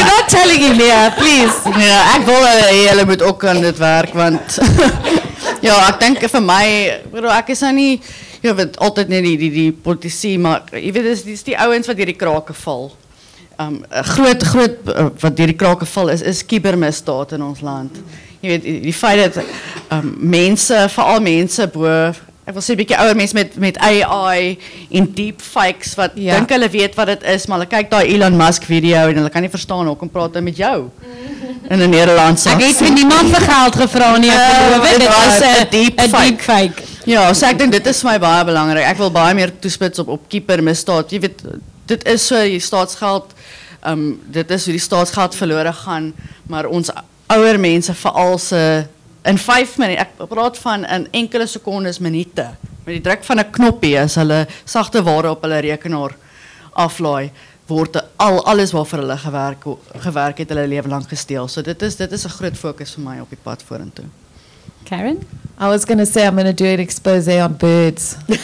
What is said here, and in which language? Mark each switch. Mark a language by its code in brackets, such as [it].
[en] I'm not telling you, Leah, please. [af] Ja, ek wil julle moet ook aan dit werk, want Ja, ek dink vir my, ek is nou nie, jy weet altyd net die politici, maar jy weet dis die ouens wat deur die krake val. Groot wat deur die krake val is kubermisdaad in ons land. Jy weet die feit dat mense, veral mense bo ek wil sê 'n bietjie ouer mense met AI en deepfakes wat dink hulle weet wat dit is, maar hulle kyk daai Elon Musk video en hulle kan nie verstaan hoekom praat hy met jou in 'n Nederlandse. Ek het vir niemand vir geld gevra nie, ek beloof dit was 'n deepfake. Ja, so ek dink dit is vir my baie belangrik. Ek wil baie meer toespits op kubermisdaad. Jy weet dit is so die staatsgeld dit is hoe die staatsgeld verlore gaan, maar ons ouer mense veral se in 5 minute, ek praat van in enkele sekondes, minute, met die druk van 'n knoppie as hulle sagte ware op hulle rekenaar aflaai, word alles waarvoor hulle gewerk het hulle lewe lank gesteel. So dit is 'n groot fokus vir my op die pad vorentoe. Karen? [en] I was going to say I'm going to do an expose on birds.